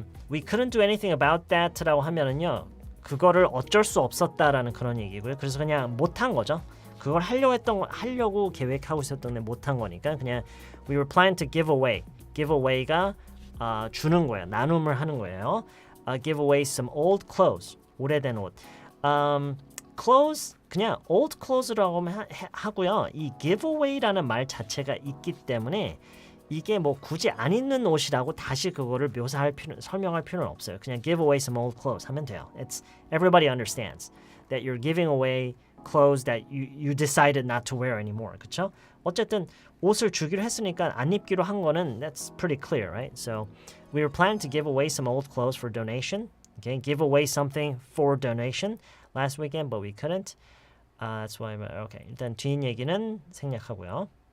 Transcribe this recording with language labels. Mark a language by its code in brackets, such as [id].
[en] We couldn't do anything about that [ko] 라고 하면은요, 그거를 어쩔 수 없었다라는 그런 얘기고요. 그래서 그냥 못한 거죠. 그걸 하려고 계획하고 있었던 못한 거니까 그냥 [en] we were planning to give away. [ko] give away가 주는 거예요. 나눔을 하는 거예요. [en] Give away some old clothes. [ko] 오래된 옷. Clothes 그냥 [en] old clothes [ko] 라고 하고요. 이 give away라는 말 자체가 있기 때문에 이게 뭐 굳이 안 입는 옷이라고 다시 그거를 설명할 필요는 없어요. 그냥 [en] give away some old clothes [ko] 하면 돼요. [en] It's everybody understands that you're giving away clothes that you decided not to wear anymore. [ko] 그렇죠? 어쨌든 옷을 주기로 했으니까 안 입기로 한 거는 [en] that's pretty clear, right? So we were planning to give away some old clothes for donation. Okay, give away something for donation last weekend, but we couldn't. That's why. [ko] Okay, 일단 뒷 얘기는 생략하고요.